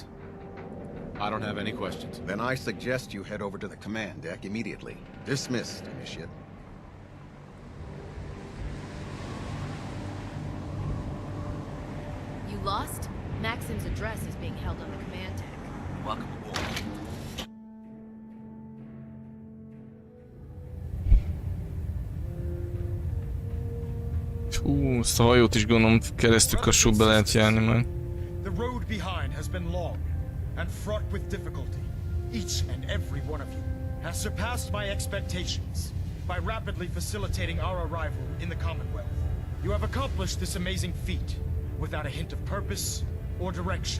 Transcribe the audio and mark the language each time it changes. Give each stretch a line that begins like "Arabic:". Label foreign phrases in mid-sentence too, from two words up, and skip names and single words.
English: I don't have any questions. Then I suggest you head over to the command deck immediately. Dismissed, Initiate. You lost? Maxon's address is being held on the command deck. Welcome aboard.
Hungarian: Hú, ezt a hajót is gondolom keresztül kassú be lehet járni majd.
English: The road behind has been long and fraught with difficulty. Each and every one of you has surpassed my expectations by rapidly facilitating our arrival in the Commonwealth. You have accomplished this amazing feat without a hint of purpose or direction.